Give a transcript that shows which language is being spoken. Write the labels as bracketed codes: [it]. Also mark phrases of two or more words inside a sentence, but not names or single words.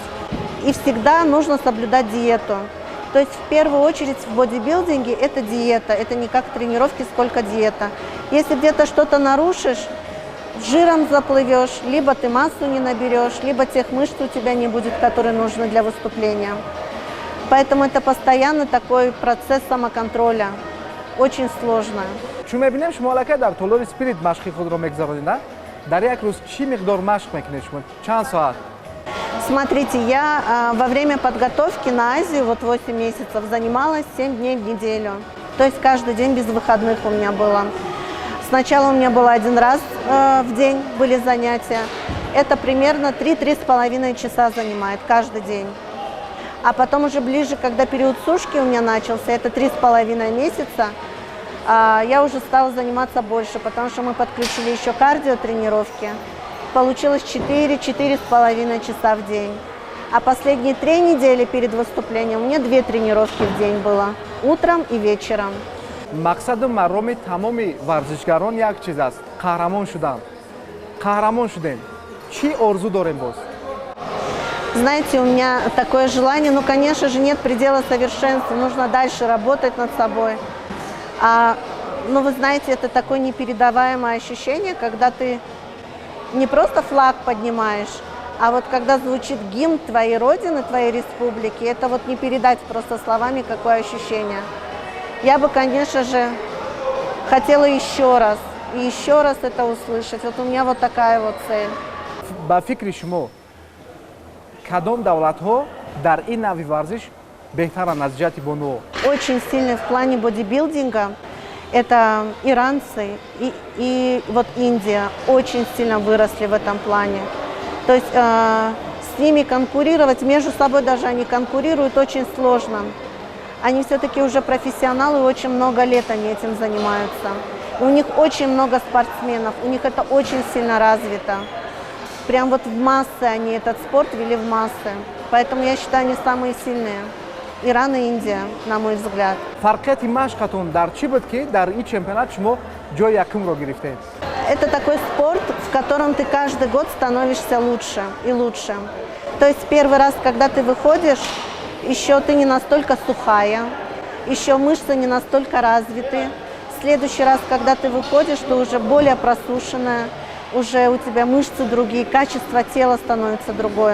[ru] И всегда нужно соблюдать диету. То есть в первую очередь в бодибилдинге это диета, это не как тренировки, сколько диета. Если где-то что-то нарушишь, жиром заплывешь, либо ты массу не наберешь, либо тех мышц у тебя не будет, которые нужны для выступления. Поэтому это постоянно такой процесс самоконтроля, очень сложно. [tg] Чун мебинем шумо аллакай дар толори спирит машқи худро мегзаронед, на? Дар як рӯз чӣ миқдор машқ мекунед шумо? Чанд соат? [ru] Смотрите, я во время подготовки на Азию, вот 8 месяцев, занималась 7 дней в неделю. То есть каждый день без выходных у меня было. Сначала у меня было один раз в день были занятия. Это примерно 3-3,5 часа занимает каждый день. А потом уже ближе, когда период сушки у меня начался, это 3,5 месяца, я уже стала заниматься больше, потому что мы подключили еще кардиотренировки. Получилось 4-4,5 часа в день. А последние 3 недели перед выступлением у меня 2 тренировки в день было, утром и вечером. [tg] мақсаду мароми тамоми варзишгарон як чиз аст, қаҳрамон шудан. Қаҳрамон шудем. Чӣ орзу дорем боз? [ru] Знаете, у меня такое желание, ну, конечно же, нет предела совершенства, нужно дальше работать над собой. Ну, вы знаете, это такое непередаваемое ощущение, когда ты не просто флаг поднимаешь, а вот когда звучит гимн твоей родины, твоей республики, это вот не передать просто словами, какое ощущение. Я бы, конечно же, хотела еще раз и еще раз это услышать. Вот у меня вот такая вот цель. [tg] ба фикри шумо кадом давлатҳо дар ин нави варзиш беҳтаранд аз ҷиҳати бонуо? [ru] Очень сильный в плане бодибилдинга это иранцы и вот Индия очень сильно выросли в этом плане. То есть с ними конкурировать, между собой даже они конкурируют очень сложно. Они все-таки уже профессионалы, очень много лет они этим занимаются. И у них очень много спортсменов, у них это очень сильно развито. Прям вот в массы они этот спорт вели в массы. Поэтому я считаю, они самые сильные. Иран и Индия, на мой взгляд. [tg] Фарқияти машқатон дар чӣ буд ки дар ин чемпионат шумо ҷои якумро гирифтед? [ru] Это такой спорт, в котором ты каждый год становишься лучше и лучше. То есть первый раз, когда ты выходишь, еще ты не настолько сухая, еще мышцы не настолько развиты. В следующий раз, когда ты выходишь, ты уже более просушенная, уже у тебя мышцы другие, качество тела становится другое.